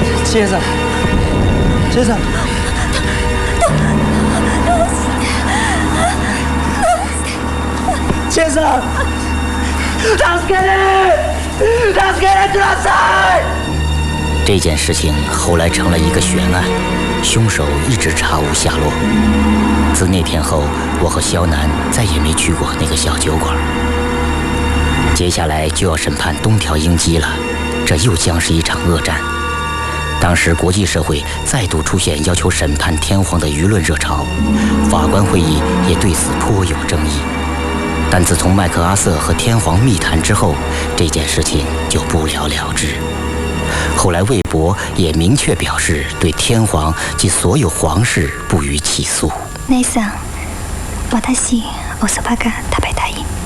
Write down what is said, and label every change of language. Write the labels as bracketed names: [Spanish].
[Japanese] 先生，先生，先生。姉さん、助けてください！ [Chinese] 这件事情后来成了一个悬案，凶手一直查无下落。自那天后，我和肖楠再也没去过那个小酒馆。接下来就要审判东条英机了，这又将是一场恶战。当时国际社会再度出现要求审判天皇的舆论热潮，法官会议也对此颇有争议。但自从麦克阿瑟和天皇密谈之后，这件事情就不了了之。后来魏博也明确表示对天皇及所有皇室不予起诉。 [Japanese] 姉さん、私お蕎麦が食べたい。